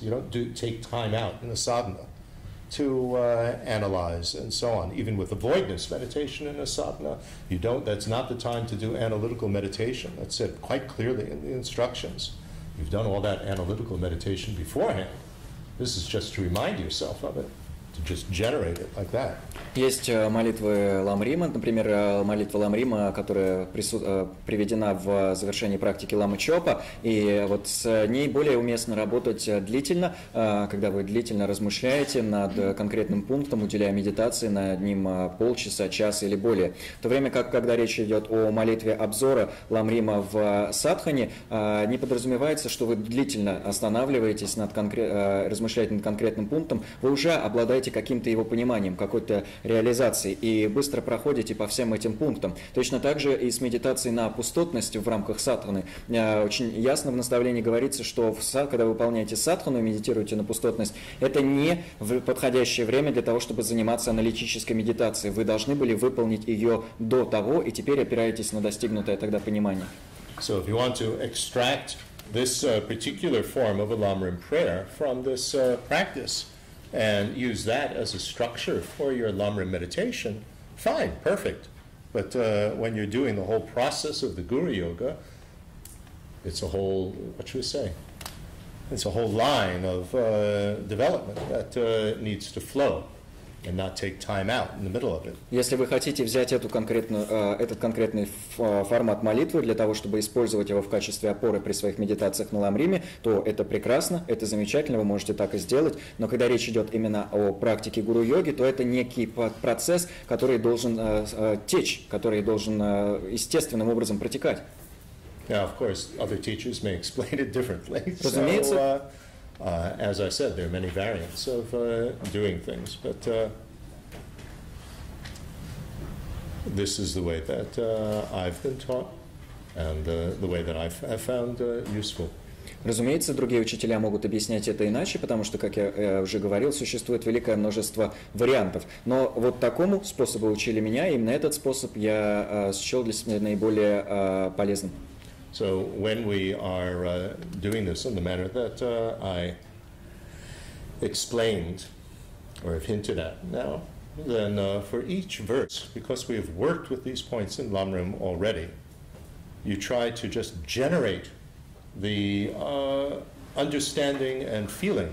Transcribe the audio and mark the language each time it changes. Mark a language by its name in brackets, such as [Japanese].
[English] You don't take time out in a sadhana to analyze and so on. Even with avoidance meditation in a sadhana, that's not the time to do analytical meditation. That's said quite clearly in the instructions. You've done all that analytical meditation beforehand. This is just to remind yourself of it, to just generate it like that. [Russian] Есть молитвы Ламрима, например, молитва Ламрима, которая приведена в завершении практики Лама Чопа, и вот с ней более уместно работать длительно, когда вы длительно размышляете над конкретным пунктом, уделяя медитации над ним полчаса, час или более. В то время как, когда речь идет о молитве обзора Ламрима в садхане, не подразумевается, что вы длительно останавливаетесь, размышляете над конкретным пунктом, вы уже обладаете каким-то его пониманием, какой-то реализации и быстро проходите по всем этим пунктам. Точно так же и с медитацией на пустотность в рамках садханы. Очень ясно в наставлении говорится, что когда вы выполняете садхану и медитируете на пустотность, это не подходящее время для того, чтобы заниматься аналитической медитацией. Вы должны были выполнить ее до того, и теперь опираетесь на достигнутое тогда понимание. [English] So if you want to extract this particular form of a Lamrim prayer from this practice, and use that as a structure for your Lamrim meditation, fine, perfect. But when you're doing the whole process of the Guru-Yoga, it's a whole, it's a whole line of development that needs to flow and not take time out in the middle of it. [Russian] Если вы хотите взять этот конкретный формат молитвы для того, чтобы использовать его в качестве опоры при своих медитациях на Ламриме, то это прекрасно, это замечательно, вы можете так и сделать. Но когда речь идет именно о практике гуру-йоги, то это некий процесс, который должен течь, который должен естественным образом протекать. [English] Now, of course, other teachers may explain it differently. [Russian] Разумеется. [English] As I said, there are many variants of doing things, but this is the way that I've been taught and the way that I've found useful. [Russian] Разумеется, другие учителя могут объяснять это иначе, потому что, как я уже говорил, существует великое множество вариантов. Но вот такому способу учили меня, и именно этот способ я счел для себя наиболее полезным. [English] So when we are doing this in the manner that I explained or have hinted at now, then for each verse, because we have worked with these points in Lamrim already, you try to just generate the understanding and feeling.